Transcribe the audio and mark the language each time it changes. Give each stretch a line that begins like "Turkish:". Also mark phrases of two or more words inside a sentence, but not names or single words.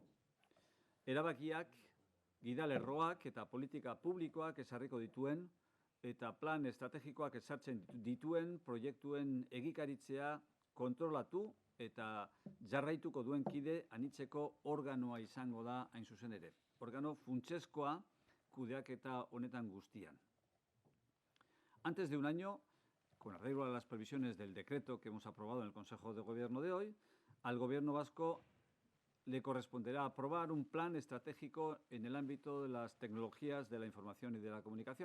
Basque: Erabakiak, gidalerroak eta politika publikoak ezarriko dituen eta plan estrategikoak ezartzen dituen proiektuen egikaritzea kontrolatu eta jarraituko duen kide anitzeko organoa izango da hain zuzen ere. Organo funtsezkoa kudeaketa honetan guztian.
Spanish: Antes de un año, con arreglo a las previsiones del decreto que hemos aprobado en el Consejo de Gobierno de hoy, al Gobierno vasco le corresponderá aprobar un plan estratégico en el ámbito de las tecnologías de la información y de la comunicación.